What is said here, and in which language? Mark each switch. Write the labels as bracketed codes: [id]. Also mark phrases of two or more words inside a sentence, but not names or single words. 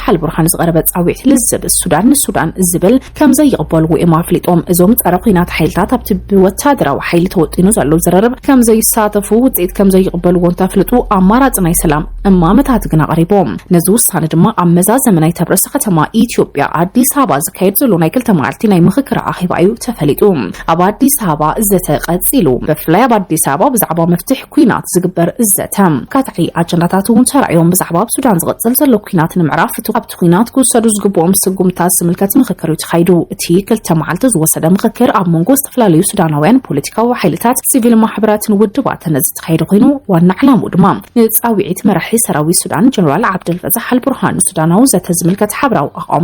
[ti] አልብርሃን ዝቐረበ ጻውዒት ልዝብ ሱዳን ዝብል ከም ዘይቕበልዎ ኢማፍሊጦም እዞም ጸረ ኩናት ሓይልታት ኣብቲ ወታደራዊ ሓይሊ ተወጢኑ ዘሎ ዝረርብ ከም ዘይሳተፉ ውጽኢት ከም ዘይቕበልዎ እንተፍልጡ ኣማራጭ ናይ ሰላም እማመታት ግን ኣቕሪቦም ነዚ ውሳነ ድማ ኣብ መዛዘም ናይ ተብረሰ ከተማ ኢትዮጵያ አዲስ አበባ ዝካየድ ዘሎ ናይ ክልተ መዓልቲ ናይ ምክክር ኣኼባ እዩ ተፈሊጡ አዲስ አበባ እዘተ ቀጽሉ በፍላይ አዲስ አበባ ብዛዕባ መፍትሕ ኩናት ዝግበር እዘተም ካትዒ አጀንዳታቱን ተራዮም ብዛዕባ ሱዳን ዝቀጽል ዘሎ ኩናት ንምዕራፍ ኣብቲ ኩናት ክውሰዱ ዝግብኦም ስጉምታት ዝምልከት ምክክር ይተኻይዱ እቲ ክልተ መዓልቲ ዝወሰደ ምክክር ኣብ መንጎ ዝተፈላለዩ ሱዳናውያን ፖለቲካዊ ሓይልታት ሲቪል ማሕበራትን ውድባትን ዝተኻየደ ኮይኑ ዋና ዕላምኡ ድማ ንጻውዒት መራሒ ሰራዊት ሱዳን ጀነራል ዓብደል ፈታሕ አልብርሃን ሱዳናዊ ዘተ ዝምልከት ሓበራዊ ኣቃውሞ